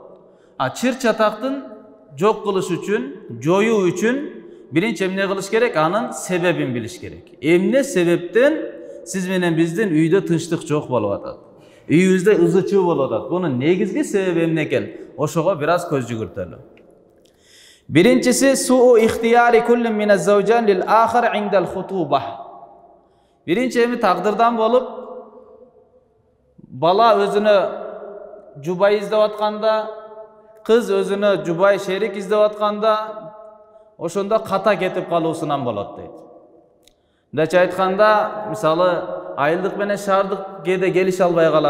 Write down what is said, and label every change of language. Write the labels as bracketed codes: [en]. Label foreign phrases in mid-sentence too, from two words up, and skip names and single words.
[ky] Чыр чатактын жок кылыш үчүн, жоюу үчүн биринчи эмне кылыш керек? Анын себебин билиш керек. Эмне себептен сиз менен биздин үйдө тынчтык жок болуп атат? Үйүбүздө ызы-чуу болуп атат. Бунун негизги себеби эмне экен? Ошого бир аз көз жүгүртөлү. [ar] Биринчиси سوء اختيار كل من الزوجين للآخر عند الخطبة. [ky] Биринчи эми тагдырдан болуп, бала өзүнө жубай издеп атканда, кыз өзүнө жубай шерик издеп атканда, ошондо ката кетип калуусунан болот дейт. Мындайча айтканда, мисалы айылдык менен шаардык кээде келише албай калат.